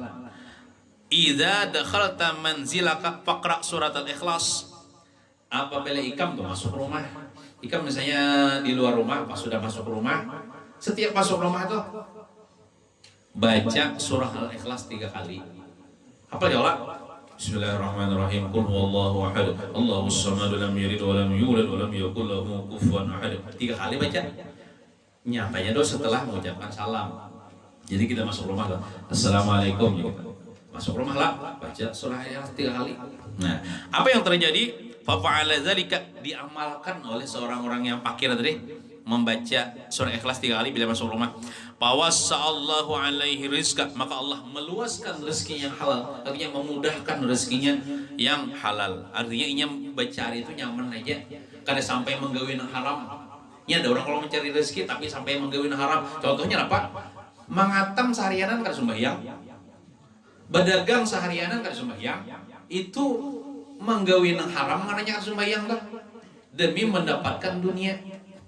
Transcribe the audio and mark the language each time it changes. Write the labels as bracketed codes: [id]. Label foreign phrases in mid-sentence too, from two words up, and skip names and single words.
[ar] إذا دخلت منزلك فاقرأ سورة الإخلاص. [bjn] Apabila ikam tuh masuk rumah, ikam misalnya di luar rumah, pas sudah masuk rumah, setiap masuk rumah tuh baca surah Al-Ikhlas 3 kali. Apa jawab? [ar] بسم الله الرحمن الرحيم. قل هو الله أحد. الله الصمد لم يلد ولم يولد ولم يكن له كفوا أحد. [bjn] 3 kali baca. Nyatanya doa setelah mengucapkan salam. Jadi kita masuk rumah lah, assalamualaikum gitu. Masuk rumah lah, baca surah Al-Ikhlas 3 kali. Nah, apa yang terjadi? [ar] ففعل ذلك, [bjn] diamalkan oleh seorang orang yang fakir tadi, membaca surah Ikhlas 3 kali bila masuk rumah. [ar] فوسع الله عليه رزقا, [bjn] maka Allah meluaskan rezeki yang halal, artinya memudahkan rezekinya yang halal. Artinya inya mencari itu nyaman aja, kada sampai menggawin haram. Ini ada orang kalau mencari rezeki tapi sampai menggawin haram. Contohnya apa? Mangatam seharianan kada sembahyang, berdagang seharianan kada sembahyang, itu menggawin haram, maknanya kada sembahyang lah demi mendapatkan dunia.